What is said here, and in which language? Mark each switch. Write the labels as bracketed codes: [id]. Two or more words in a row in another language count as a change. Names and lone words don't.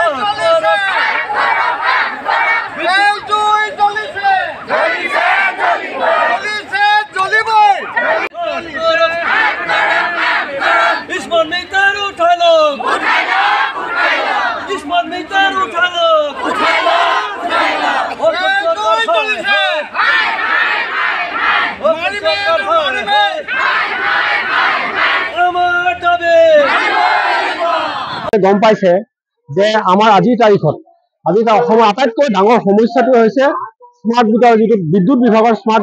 [en] smart meter [hi] उठा लो [en] smart meter [hi] उठा लो [as] গম পাইছে যে আমাৰ আজিৰ তাৰিখত অসমৰ আটাইতকৈ ডাঙৰ সমস্যাটো হৈছে [en] smart meter [as] যিটো বিদ্যুৎ বিভাগৰ স্মাৰ্ট